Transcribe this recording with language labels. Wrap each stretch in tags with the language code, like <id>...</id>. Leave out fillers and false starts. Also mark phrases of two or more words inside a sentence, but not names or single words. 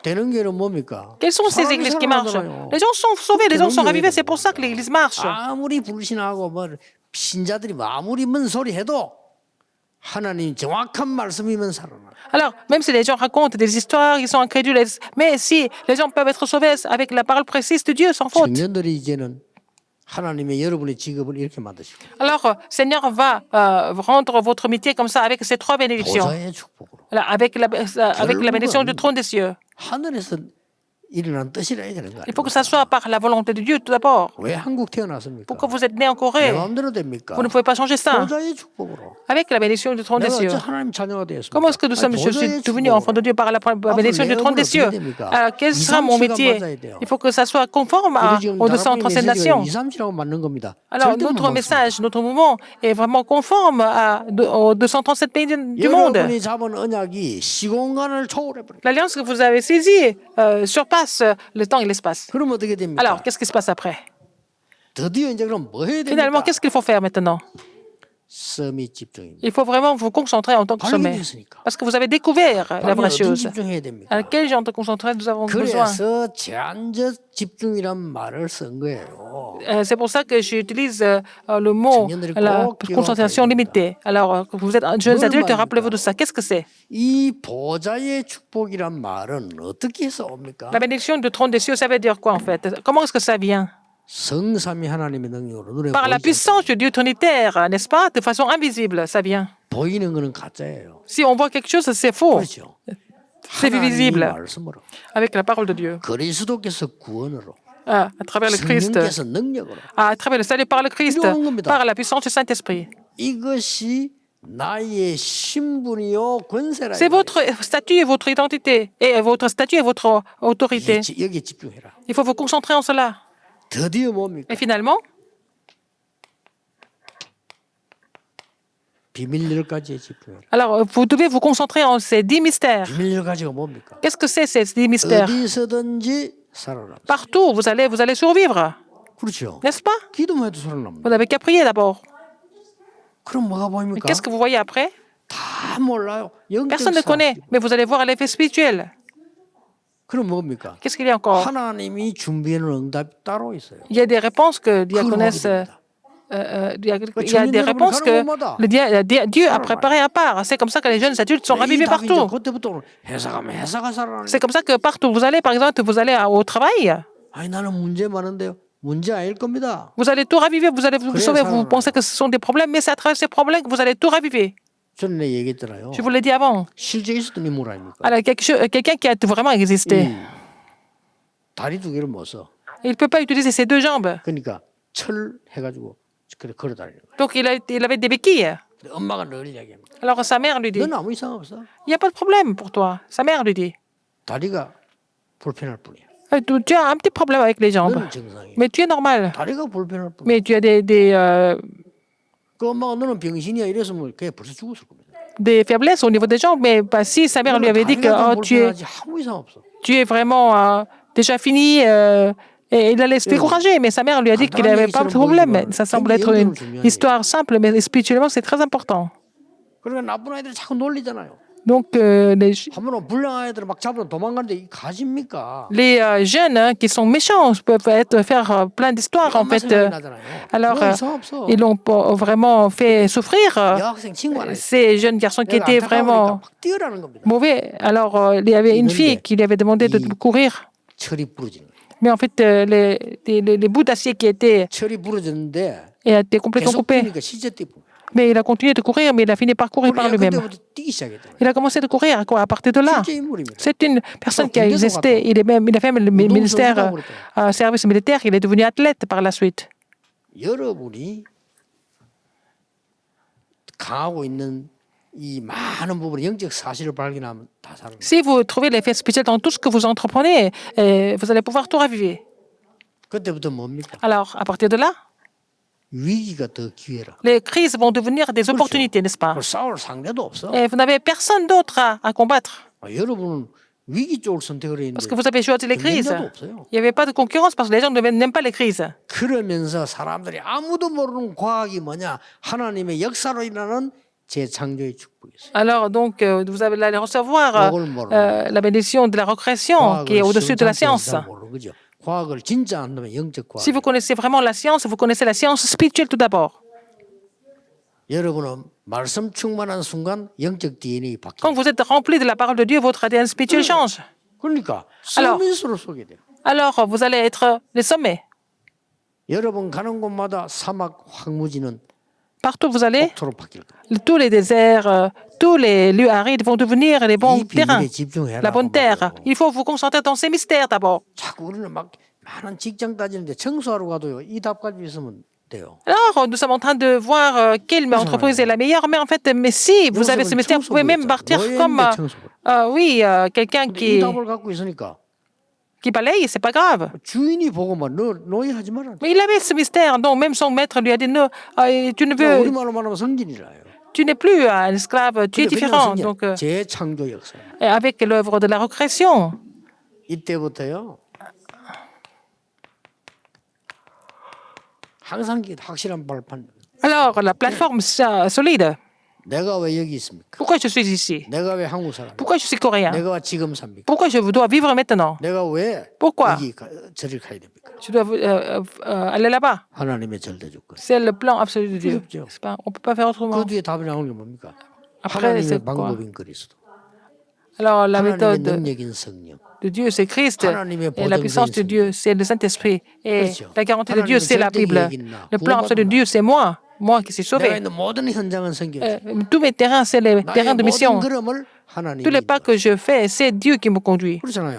<ko>되는 교회는 뭡니까?</ko> <fr>Quelles sont ces</fr> <ko>사람이</ko> <fr>églises qui marchent?</fr> <ko>살아나잖아요.</ko> <fr>Les gens sont sauvés, les gens sont ravivés, c'est pour ça que l'église marche.</fr> <ko>아무리 불신하고 뭐 신자들이 뭐 아무리 뭔 소리 해도 하나님 정확한 말씀이면 살아나.</ko> <fr>Alors, même si les gens racontent des histoires, ils sont incrédules, mais si les gens peuvent être sauvés avec la parole précise de Dieu, sans faute.</fr> <ko>청년들이 이제는 하나님의 여러분의 직업을 이렇게 만드시고</ko> <fr>Alors, Seigneur va rendre votre métier comme ça, avec ces trois bénédictions.</fr> <ko>보좌의 축복으로</ko> <fr>Avec la bénédiction du trône des cieux.</fr> <ko>하늘에서 일어난 뜻이라 해야 되는 거</ko> <fr>Il faut que</fr> <ko>아닙니까?</ko> <fr>ça soit par la volonté de Dieu tout d'abord.</fr> <ko>왜 한국 태어났습니까?</ko> <fr>Pourquoi vous êtes né en</fr> <ko>내</ko> <fr>Corée?</fr> <ko>마음대로 됩니까?</ko> <fr>Vous ne pouvez pas changer ça.</fr> <ko>보좌의 축복으로.</ko> <fr>Avec la bénédiction du trône des</fr> <ko>내가</ko> <fr>cieux.</fr> <ko>어째 하나님 자녀가 되었습니까?</ko> <fr>Comment est-ce que je suis devenu enfant de Dieu par la bénédiction du trône des cieux? Alors, quel sera mon métier? Il faut que ça soit conforme aux 237 nations.</fr> <ko>237라고 맞는 겁니다.</ko> <fr>Alors,</fr> <ko>절대 못</ko> <fr>notre</fr> <ko>막습니다.</ko> <fr>message, notre mouvement est vraiment conforme aux 237 pays du monde.</fr> <ko>여러분이 잡은 언약이 시공간을 초월해 버려.</ko> <fr>L'alliance que vous avez saisie surpasse le temps et l'espace.</fr> <ko>그럼 어떻게 됩니까?</ko> <fr>Alors, qu'est-ce qui se passe après?</fr> <ko>드디어 이제 그럼 뭐 해야</ko> <fr>Finalement,</fr> <ko>됩니까?</ko> <fr>qu'est-ce qu'il faut faire maintenant?</fr> <ko>섬이 집중입니다.</ko> <fr>Il faut vraiment vous concentrer en tant que sommet.</fr> <ko>발견됐으니까.</ko> <fr>Parce que vous avez découvert la vraie</fr> <ko>어떤</ko> <fr>chose.</fr> <ko>집중해야 됩니까?</ko> <fr>À quel genre de concentrer nous avons besoin? 그래서 제한적 집중이란 말을 쓴 거예요. C'est pour ça que j'utilise le mot la concentration limitée. Alors, que vous êtes jeunes adultes, rappelez-vous de ça. Qu'est-ce que c'est?</fr> <ko>이 보좌의 축복이란 말은 어떻게 해서 옵니까?</ko> <fr>La bénédiction du trône des cieux, ça veut dire quoi en fait? Comment est-ce que ça vient?</fr> <ko>성삼위 하나님의 능력으로 눈에</ko> <fr>Par la</fr> <ko>보이지</ko> <fr>puissance du Dieu trinitaire, n'est-ce pas? De façon invisible, ça vient.</fr> <ko>보이는 거는 가짜예요.</ko> <fr>Si on voit quelque chose, c'est faux.</fr> <ko>그렇죠.</ko> <fr>C'est</fr> <ko>하나님이</ko> <fr>visible</fr> <ko>말씀으로</ko> <fr>avec la parole de Dieu,</fr> <ko>그리스도께서 구원으로</ko> <fr>à travers le Christ,</fr> <ko>성령께서 능력으로</ko> <fr>à travers le salut par le Christ,</fr> <ko>이루어진 겁니다.</ko> <fr>par la puissance du Saint-Esprit.</fr> <ko>이것이 나의 신분이요 권세라.</ko> <fr>C'est votre statut et votre identité, et votre statut et votre autorité.</fr> <ko>여기에 집중해라.</ko> <fr>Il faut vous concentrer en cela.</fr> <ko>드디어 뭡니까?</ko> <fr>Et finalement,</fr> <ko>비밀일까지에 집중해라.</ko> <fr>alors vous devez vous concentrer en ces 10 mystères.</fr> <ko>비밀일까지가 뭡니까?</ko> <fr>Qu'est-ce que c'est ces 10 mystères?</fr> <ko>어디서든지 살아남다.</ko> <fr>Partout, vous allez survivre,</fr> <ko>그렇죠.</ko> <fr>n'est-ce pas?</fr> <ko>기도만 해도 살아납니다.</ko> <fr>Vous n'avez qu'à prier d'abord.</fr> <ko>그럼 뭐가</ko> <fr>Mais</fr> <ko>보입니까?</ko> <fr>qu'est-ce que vous voyez après?</fr> <ko>다 몰라요. 영적</ko> <fr>Personne ne connaît,</fr> <ko>사실.</ko> <fr>mais vous allez voir l'effet spirituel.</fr> <ko>그럼 뭡니까?</ko> <fr>Qu'est-ce qu'il y a encore?</fr> <ko>하나님이 준비하는 응답이 따로 있어요.</ko> <fr>Il y a des réponses que Dieu</fr> <ko>그걸</ko> <fr>connaisse.</fr> <ko>하게 됩니다.</ko> <fr>Il y a des réponses que Dieu a préparées à part. C'est comme ça que les jeunes adultes sont</fr> <ko>이</ko> <fr>ravivés</fr> <ko>답이 이제</ko> <fr>partout.</fr> <ko>그때부터 회사가면 회사가 살아나는.</ko> <fr>C'est comme ça que partout vous allez, par exemple, vous allez au travail,</fr> <ko>아니 나는 문제 많은데요. 문제 아닐 겁니다.</ko> <fr>vous allez tout raviver, vous allez vous</fr> <ko>그래야</ko> <fr>sauver. Vous</fr> <ko>살아나요.</ko> <fr>pensez que ce sont des problèmes, mais c'est à travers ces problèmes que vous allez tout raviver.</fr> <ko>저는 내 얘기했잖아요.</ko> <fr>Je vous l'ai dit avant.</fr> <ko>실제 있었던 인물 아닙니까?</ko> <fr>Alors, quelqu'un qui a vraiment existé,</fr> <ko>다리 두 개를 못 써.</ko> <fr>il ne peut pas utiliser ses deux jambes.</fr> <ko>그러니까 철 해가지고 그래 걸어 다니는 거예요.</ko> <fr>Donc, il avait des béquilles.</fr> <ko>근데 엄마가 늘 이야기합니다.</ko> <fr>Alors, sa mère lui dit,</fr> <ko>넌 아무 이상 없어.</ko> <fr>il n'y a pas de problème pour toi. Sa mère lui dit,</fr> <ko>다리가 불편할 뿐이야.</ko> <fr>tu as un petit problème avec les jambes,</fr> <ko>너는 정상이야.</ko> <fr>mais tu es normal.</fr> <ko>다리가 불편할 뿐이야.</ko> <fr>Mais tu as</fr> <ko>그 엄마가 너는 병신이야 이랬으면 그냥 벌써 죽었을 겁니다.</ko> <fr>des faiblesses au niveau des jambes. Mais bah, si sa mère lui avait dit que</fr> <ko>다리가</ko> <fr>oh,</fr> <ko>좀</ko> <fr>tu</fr> <ko>불편하지 아무 이상 없어.</ko> <fr>es vraiment déjà fini, et il allait se décourager. Mais sa mère lui a dit qu'il n'avait pas de problème. Ça semble être une histoire simple, mais spirituellement, c'est très important.</fr> <ko>그러니까 나쁜 아이들이 자꾸 놀리잖아요.</ko> <fr>Donc,</fr> <ko>한번 불량한 아이들을 막 잡으러 도망가는데 이 가십니까?</ko> <fr>les jeunes qui sont méchants peuvent faire plein d'histoires, en fait. Alors, ils l'ont vraiment fait souffrir.</fr> <ko>여학생 친구 하나 있어.</ko> <fr>Ces jeunes garçons qui étaient vraiment</fr> <ko>막 뛰어라는 겁니다.</ko> <fr>mauvais. Alors, il y avait une fille qui lui avait demandé de courir.</fr> <ko>철이 부러지는 거예요.</ko> <fr>Mais en fait, les bouts d'acier qui étaient</fr> <ko>철이 부러졌는데</ko> <fr>étaient complètement</fr> <ko>계속</ko> <fr>coupés.</fr> <ko>뛰니까 실제 뛰고.</ko> <fr>Mais il a continué de courir, mais il a fini par courir par lui-même.</fr> <ko>그때부터 뛰기 시작했잖아요.</ko> <fr>Il a commencé de courir à partir de là. 실제 인물입니다. C'est une personne qui a existé. Il a fait le ministère, service militaire. Il est devenu athlète par la suite.</fr> <ko>여러분이 강하고 있는 이 많은 부분 영적 사실을 발견하면 다 살아납니다.</ko> <fr>Si vous trouvez l'effet spirituel dans tout ce que vous entreprenez, vous allez pouvoir tout raviver.</fr> <ko>그때부터 뭡니까?</ko> <fr>Alors, à partir de là,</fr> <ko>위기가 더 기회라.</ko> <fr>les crises vont devenir des opportunités, n'est-ce pas?</fr> <ko>그걸 싸울 상대도 없어.</ko> <fr>Et vous n'avez personne d'autre à combattre.</fr> <ko>여러분은 위기 쪽을 선택을 했는데</ko> <fr>Parce que vous avez choisi les crises.</fr> <ko>경쟁자도 없어요.</ko> <fr>Il n'y avait pas de concurrence parce que les gens n'aiment pas les crises.</fr> <ko>그러면서 사람들이 아무도 모르는 과학이 뭐냐? 하나님의 역사로 일어나는 재창조의 축복이 있어요.</ko> <fr>Alors, donc, vous allez recevoir la bénédiction de la recréation qui est au-dessus de la science.</fr> <ko>모르는 거죠. 과학을 진짜 안다면 영적 과학.</ko> <fr>Si vous connaissez vraiment la science, vous connaissez la science spirituelle tout d'abord.</fr> <ko>여러분은 말씀 충만한 순간 영적 DNA 바뀌어요.</ko> <fr>Quand vous êtes rempli de la parole de Dieu, votre ADN spirituel change.</fr> <ko>그러니까</ko> <fr>Alors,</fr> <ko>서밋으로 쏘게 돼요.</ko> <fr>Alors, vous allez être les sommets.</fr> <ko>여러분 가는 곳마다 사막 황무지는</ko> <fr>Partout où vous allez,</fr> <ko>옥토로 바뀔 거예요.</ko> <fr>tous les déserts, tous les lieux arides vont devenir les bons</fr> <ko>이</ko> <fr>terrains,</fr> <ko>비밀에 집중해라.</ko> <fr>la bonne terre. Il faut vous concentrer dans ces mystères d'abord.</fr> <ko>자꾸 우리는 막 많은 직장 따지는데 청소하러 가도요. 이 답 가지고 있으면 돼요.</ko> <fr>Alors, nous sommes en train de voir quelle entreprise est la meilleure, mais en fait, mais si vous avez ce mystère, vous pouvez même partir comme quelqu'un</fr> <ko>이 답을 갖고 있으니까</ko> <fr>qui balaye, c'est pas grave.</fr> <ko>주인이 보고 막 너희 하지 마라.</ko> <fr>Mais il avait ce mystère, donc même son maître lui a dit non, tu ne veux,</fr> <ko>우리말로 말하면 성진이라요.</ko> <fr>tu n'es plus un esclave, tu es différent. Donc,</fr> <ko>재창조 역사.</ko> <fr>avec l'œuvre de la recréation.</fr> <ko>이때부터요. 항상 확실한 발판.</ko> <fr>Alors, la plateforme solide.</fr> <ko>내가 왜 여기 있습니까?</ko> <fr>Pourquoi je suis ici?</fr> <ko>내가 왜 한국 사람?</ko> <fr>Pourquoi je suis coréen?</fr> <ko>내가 왜 지금 삽니까?</ko> <fr>Pourquoi je dois vivre maintenant?</fr> <ko>내가 왜</ko> <fr>Pourquoi</fr> <ko>여기 저리 가야 됩니까?</ko> <fr>je dois aller là-bas?</fr> <ko>하나님의 절대주권.</ko> <fr>C'est le plan absolu de Dieu.</fr> <ko>그렇죠.</ko> <fr>C'est pas, on ne peut pas faire autrement.</fr> <ko>그 뒤에 답이 나오는 게 뭡니까?</ko> <fr>Après,</fr> <ko>하나님의</ko> <fr>c'est quoi?</fr> <ko>방법인 그리스도.</ko> <fr>Alors, la</fr> <ko>하나님의</ko> <fr>méthode</fr> <ko>능력인 성령.</ko> <fr>de Dieu, c'est Christ.</fr> <ko>하나님의</ko> <fr>Et la puissance de</fr> <ko>보증된</ko> <fr>Dieu, c'est le Saint-Esprit. Et</fr> <ko>그렇죠.</ko> <fr>la garantie de Dieu,</fr> <ko>하나님의</ko> <fr>c'est la</fr> <ko>절대</ko> <fr>Bible.</fr> <ko>계획이나</ko> <fr>Le plan absolu de</fr> <ko>구원받은</ko> <fr>Dieu, c'est moi qui suis</fr> <ko>내가</ko> <fr>sauvé.</fr> <ko>있는 모든 현장은 성경.</ko> <fr>Tous mes terrains, c'est les terrains</fr> <ko>나의</ko> <fr>de</fr> <ko>모든</ko> <fr>mission.</fr> <ko>걸음을 하나님이</ko> <fr>Tous les pas que je fais, c'est Dieu qui me conduit.</fr> <ko>그렇잖아요.</ko>